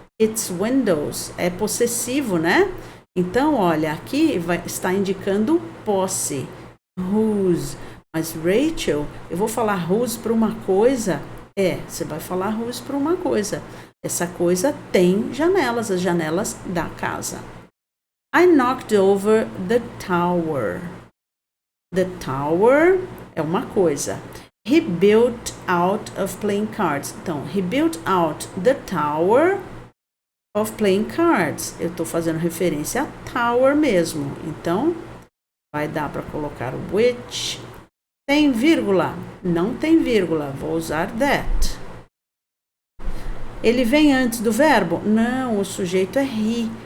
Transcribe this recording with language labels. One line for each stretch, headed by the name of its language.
English: Its windows.
Portuguese: É possessivo, né? Então, olha, aqui está indicando posse. Whose. Mas, Rachel, eu vou falar whose para uma coisa... você vai falar whose para uma coisa. Essa coisa tem janelas, as janelas da casa.
English: I knocked over the tower. The tower
Portuguese: é uma coisa.
English: He built out of playing cards. Então, he built out the tower of playing cards.
Portuguese: Eu estou fazendo referência a tower mesmo. Então, vai dar para colocar which... Tem vírgula? Não tem vírgula. Vou usar that. Ele vem antes do verbo? Não, o sujeito é he.